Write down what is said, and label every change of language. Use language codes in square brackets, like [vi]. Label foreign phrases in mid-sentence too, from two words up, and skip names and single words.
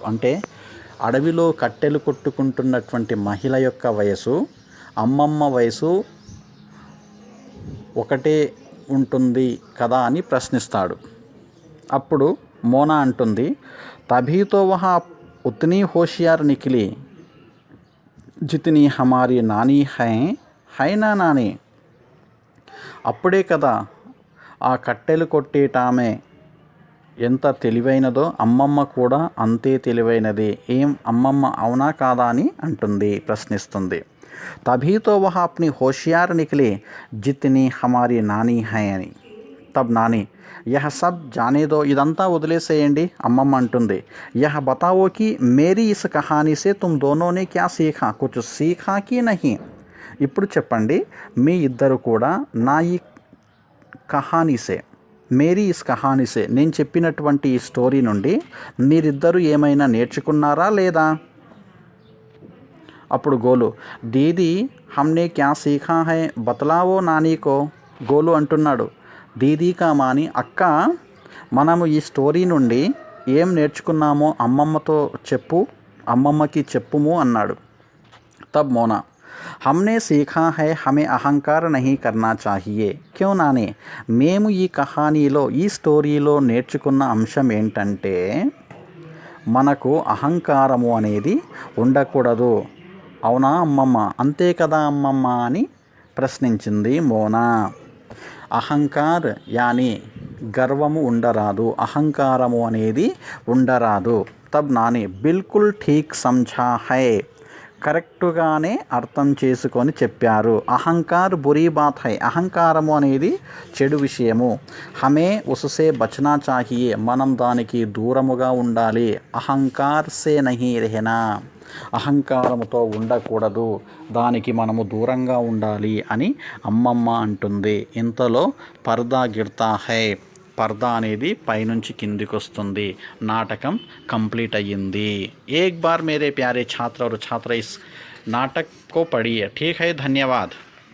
[te] అంటే అడవిలో కట్టెలు కొట్టుకుంటున్నటువంటి మహిళ యొక్క వయసు అమ్మమ్మ వయసు ఒకటే ఉంటుంది కదా అని ప్రశ్నిస్తాడు. అప్పుడు మోనా అంటుంది, [hi] तभीतो वहाँ उतनी होशियार निकली जितनी हमारी नानी हैना नानी. [te] అప్పుడే కదా ఆ కట్టెలు కొట్టేటామె ఎంత తెలివైనదో అమ్మమ్మ కూడా అంతే తెలివైనది. ఏం అమ్మమ్మ అవునా కాదా అని అంటుంది, ప్రశ్నిస్తుంది. [hi] तभीतो वह अपनी होशियार निकले जितनी हमारी नानी है అని. तब नानी यह सब जानेदो, [te] ఇదంతా వదిలేసేయండి అమ్మమ్మ అంటుంది. [hi] यह बताओकि मेरी इस कहानी से तुम दोनोने क्या सीखा, कुछ सीखा की नही. [te] ఇప్పుడు చెప్పండి, మీ ఇద్దరు కూడా నా ఈ కహానీసే [hi] मेरी इस कहानीसे, [te] నేను చెప్పినటువంటి ఈ స్టోరీ నుండి మీరిద్దరూ ఏమైనా నేర్చుకున్నారా లేదా? అప్పుడు గోలు, [hi] दीदी हमने क्या सीखा है बतलाओ नानीको. [te] గోలు అంటున్నాడు, [hi] दीदी का [te] మాని అక్క, మనము ఈ స్టోరీ నుండి ఏం నేర్చుకున్నామో అమ్మమ్మతో చెప్పు, అమ్మమ్మకి చెప్పుము అన్నాడు. [hi] तब मोना, हमने सीखा है हमें అహంకార नहीं करना चाहिए क्यों నానే. [te] మేము ఈ కహానీలో ఈ స్టోరీలో నేర్చుకున్న అంశం ఏంటంటే మనకు అహంకారము అనేది ఉండకూడదు. అవునా అమ్మమ్మ? అంతే కదా అమ్మమ్మ అని ప్రశ్నించింది మోనా. అహంకార్ యాని గర్వము ఉండరాదు, అహంకారము అనేది ఉండరాదు. [hi] तब नानी बिल्कुल ठीक समझा है, [te] కరెక్టుగానే అర్థం చేసుకొని చెప్పారు. [hi] अहंकार बुरी बात है, [te] అహంకారము అనేది చెడు విషయము. [hi] हमे उससे बचना चाहिये, [te] మనం దానికి దూరముగా ఉండాలి. [hi] अहंकार से नही रहना, [te] అహంకారముతో ఉండకూడదు, దానికి మనము దూరంగా ఉండాలి అని అమ్మమ్మ అంటుంది. ఇంతలో [hi] पर्दा गिरता है, [te] పర్దా అనేది పైనుంచి కిందికి వస్తుంది. నాటకం కంప్లీట్ అయ్యింది. [hi] एक बार मेरे प्यारे छात्र और छात्रा इस नाटक को पढ़िए. ठीक है, धन्यवाद.